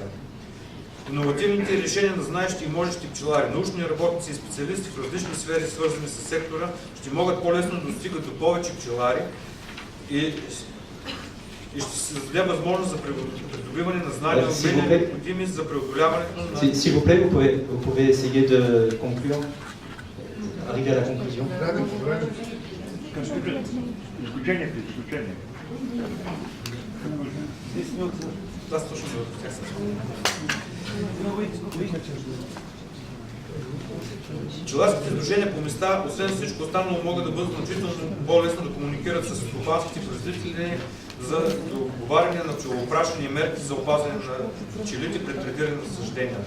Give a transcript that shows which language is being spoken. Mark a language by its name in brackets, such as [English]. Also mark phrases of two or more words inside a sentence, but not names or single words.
[Bulgarian] Иновативните решения на знаещи и можещи пчелари, научни работници и специалисти в различни сфери, свързани с сектора, ще могат по-лесно да достигат до повече пчелари и ще се даде възможност за придобиване на знания и умения, необходими за преодоляването на... [French] S'il vous plaît, vous pouvez essayer de conclure, arriver à la conclusion. [Bulgarian] Заключение. Да, точно за пчеларските сдружения по места, освен всичко останало, могат да бъдат значително по-лесно да комуникират с стопанските производители за договаряне на пчелоопрашване и мерки за опазване на пчелите при третиране на насажденията.